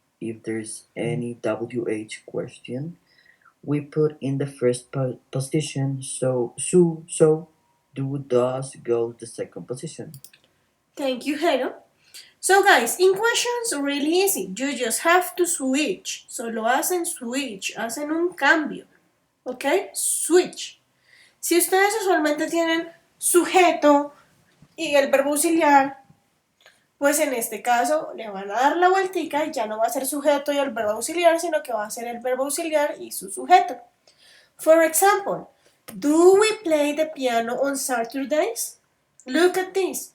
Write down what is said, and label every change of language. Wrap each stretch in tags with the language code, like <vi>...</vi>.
<en>If there's any WH question, we put in the first position. So, do, does go the second position. Thank you, Jero. So guys, in questions, really easy. You just have to switch.</en> <es>Solo hacen switch, hacen un cambio. ¿Ok? Switch. Si ustedes usualmente tienen sujeto y el verbo auxiliar, pues en este caso le van a dar la vueltica y ya no va a ser sujeto y el verbo auxiliar, sino que va a ser el verbo auxiliar y su sujeto.</es> <en>For example, do we play the piano on Saturdays? Look at this.</en>